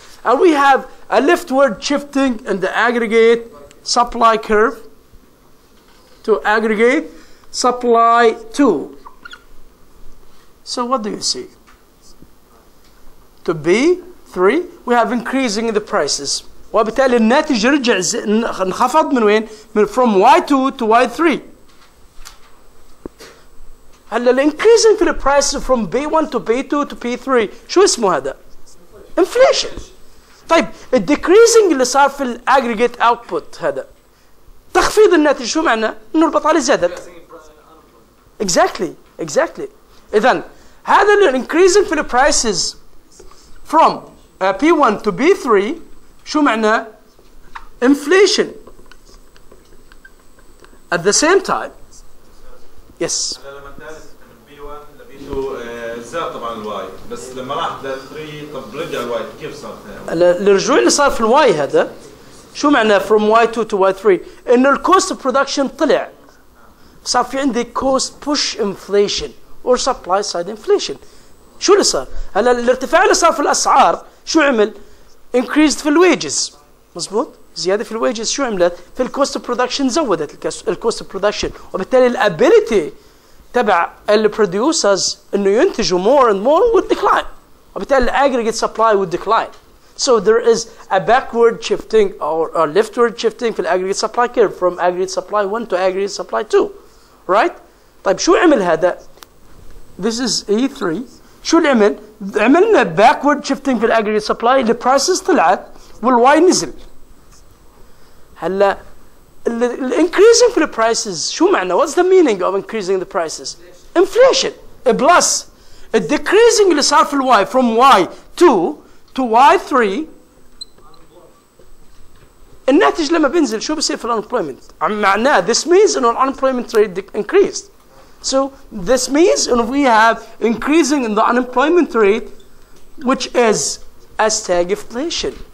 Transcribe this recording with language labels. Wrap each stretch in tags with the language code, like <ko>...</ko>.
<en>And we have a leftward shifting in the aggregate supply curve to aggregate supply 2. So what do you see? To B3 we have increasing in the prices.</en> <ar>وبالتالي الناتج رجع انخفض من وين؟</ar> <en>from Y2 to Y3.</en> <ar>هلا الانكريزنج في البرايس</ar> <en>from B1 to B2 to P3</en> <ar>شو اسمه هذا؟ inflation. طيب الديكريزنج اللي صار في الاجريجيت اوتبوت هذا تخفيض الناتج شو معناه؟ انه البطاله زادت.</ar> <en>Exactly.</en> <ar>إذن هذا الانكريزنج في البرايسز</ar> <en>from P1 to B3</en> <ar>شو معناه؟ inflation.</ar> <en>At the same time, yes.</en> <ar>لما انتقلت من B1 ل B2 زاد طبعا الواي، بس لما راح ل 3 طب رجع الواي كيف صار؟ الرجوع اللي صار في الواي هذا شو معناه</ar> <en>from Y2 to Y3؟</en> <ar>إنه الكوست اوف برودكشن طلع.</ar> <en>صار في عندي cost push inflation or supply side inflation.</en> <ar>شو اللي صار؟ هلا الارتفاع اللي صار في الاسعار شو عمل؟ increased في الويجز. مظبوط؟ زياده في الويجز شو عملت؟ في الكوست اوف برودكشن زودت الكوست اوف برودكشن، وبالتالي الابيليتي تبع البروديوسرز انه ينتجوا</ar> <en>more and more would decline.</en> <ar>وبالتالي الاجريجيت سبلاي</ar> <en>would decline. So there is a backward shifting or a leftward shifting</en> <ar>في الاجريجيت سبلاي</ar> <en>curve from aggregate supply 1 to aggregate supply 2. Right?</en> <ar>طيب شو عمل هذا؟</ar> <en>This is E3.</en> <ar>شو اللي عمل؟ عملنا</ar> <en>backward shifting</en> <ar>في الاجريجيت سبلاي، البرايسز طلعت والواي نزل.</ar> <en>هلا increasing</en> <ar>في البرايسز شو معنى؟</ar> <en>What's the meaning of increasing the prices? Inflation plus decreasing</en> <ar>اللي صار في الواي</ar> <en>from Y2 to Y3.</en> <ar>الناتج لما بينزل شو بصير في unemployment؟ معناه</ar> <en>this means</en> <ar>انه</ar> <en>unemployment rate increased. So this means we have increasing in the unemployment rate, which is a stagflation.</en>